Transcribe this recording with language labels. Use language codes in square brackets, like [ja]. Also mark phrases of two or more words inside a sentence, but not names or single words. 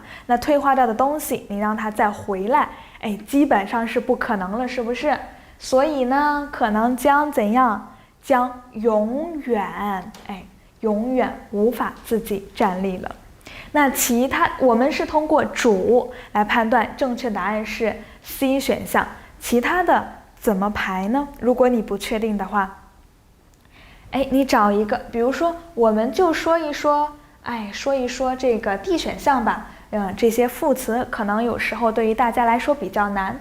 [zh] 那退化掉的東西，你讓它再回来，基本上是不可能了，是不是？所以呢，可能将怎樣？将永遠，永遠无法自己站立了。那其他我們是通過拄來判斷，正確答案是 C 選項。其他的怎麼排呢？如果你不確定的話，你找一個，比如說我們就說一說這個 D 選項吧。這些副詞可能有時候對於大家來說比較難。